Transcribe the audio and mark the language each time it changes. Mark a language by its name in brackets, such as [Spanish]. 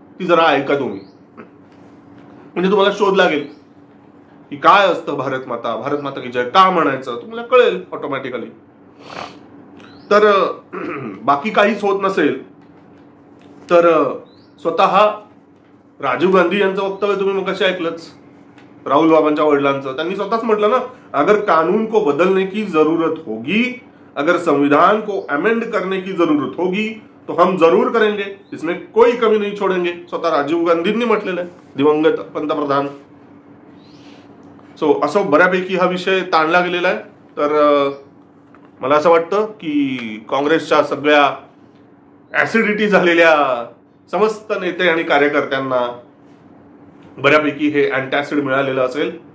[Marathi] ती जरा ऐका तुम्ही, म्हणजे तुम्हाला शोध लागेल की काय असतं भारत माता की जय का म्हणायचं, तुम्हाला कळेल ऑटोमॅटिकली. तर बाकी काहीच होत नसेल तर स्वतः राजीव गांधी यांचं वक्तव्य तुम्ही मग कसे ऐकलंच, राहुल बाबांच्या वडिलांचं. त्यांनी स्वतःच म्हटलं ना, [Hindi] अगर कानून को बदलने की जरूरत होगी, अगर संविधान को अमेंड करने की जरूरत होगी तो हम जरूर करेंगे, इसमें कोई कमी नहीं छोड़ेंगे. [Marathi] स्वतः राजीव गांधींनी म्हटलेलं आहे, दिवंगत पंतप्रधान. सो असं बऱ्यापैकी हा विषय ताणला गेलेला आहे. तर मला असं वाटतं की काँग्रेसच्या सगळ्या ऍसिडिटी झालेल्या समस्त नेते आणि कार्यकर्त्यांना बऱ्यापैकी हे अँटॅसिड मिळालेलं असेल.